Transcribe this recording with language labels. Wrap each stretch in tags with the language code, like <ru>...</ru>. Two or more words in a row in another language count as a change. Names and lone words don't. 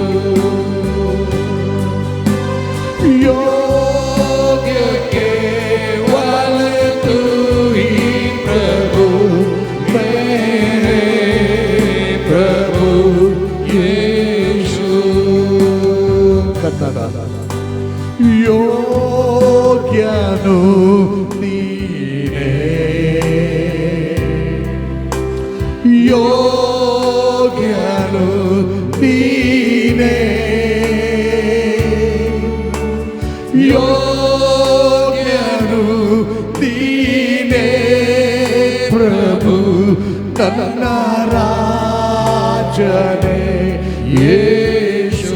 <hi>योग्य केवल तू ही प्रभु, मेरे प्रभु यीशु।</hi> <kn>कन्नಡ ಯೋಗ್ಯನು ನೀನೇ, ಯೋಗ್ಯನು ನೀನೇ, ಯೋಗ್ಯನು ನೀನೇ ಪ್ರಭು ನನ್ನ ರಾಜನೇ ಯೇಸು.</kn>